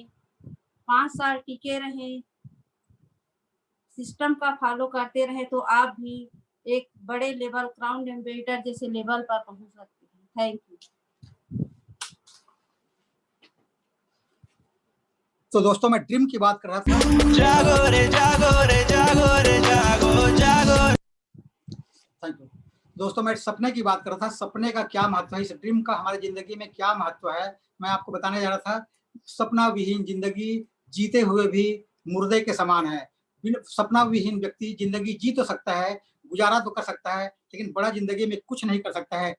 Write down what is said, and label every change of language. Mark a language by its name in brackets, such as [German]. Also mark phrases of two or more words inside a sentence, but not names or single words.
[Hindi] 5 साल टिके रहें, सिस्टम का फॉलो करते रहे तो आप भी एक बड़े लेवल, [English] crown ambassador [Hindi] जैसे लेवल पर पहुंच सकते हैं। [English] Thank you. [Hindi] तो दोस्तों, मैं ड्रीम की बात कर रहा था। जागो रे जागो रे जागो रे जागो जागो। [English] Thank you. [Hindi] दोस्तों, मैं सपने की बात कर रहा था। सपने का क्या महत्व है, इस ड्रीम का हमारी जिंदगी में क्या महत्व है, मैं आपको बताने जा रहा था। सपना विहीन जिंदगी जीते हुए भी मुर्दे के समान है। सपना विहीन व्यक्ति जिंदगी जी तो सकता है, गुजारा तो कर सकता है, लेकिन बड़ा जिंदगी में कुछ नहीं कर सकता है।